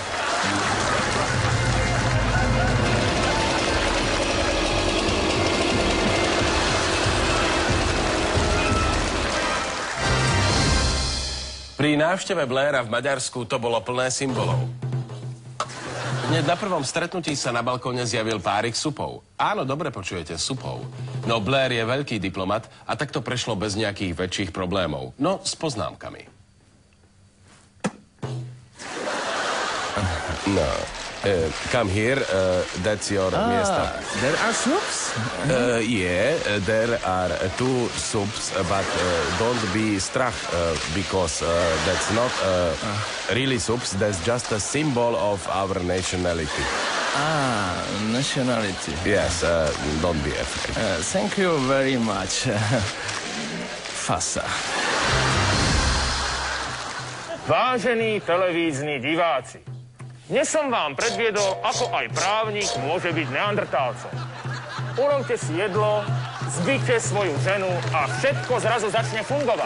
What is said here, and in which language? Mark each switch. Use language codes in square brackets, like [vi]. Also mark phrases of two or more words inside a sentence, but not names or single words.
[sk] Pri návšteve Blaira v Maďarsku to bolo plné symbolov. Hneď na prvom stretnutí sa na balkóne zjavil párik supov. Áno, dobre počujete, supov. No Blair je veľký diplomat a tak to prešlo bez nejakých väčších problémov. No, s poznámkami. [en] No, come here, that's your miesta. There are soups? Yeah, there are 2 soups, but don't be strach, because that's not really soups, that's just a symbol of our nationality. Nationality. Yes, don't be afraid. Thank you very much. [sk] Fasa. Vážení televízni diváci, dnes som vám predviedol, ako aj právnik môže byť neandertálcom. Urobte si jedlo, zbite svoju ženu a všetko zrazu začne fungovať.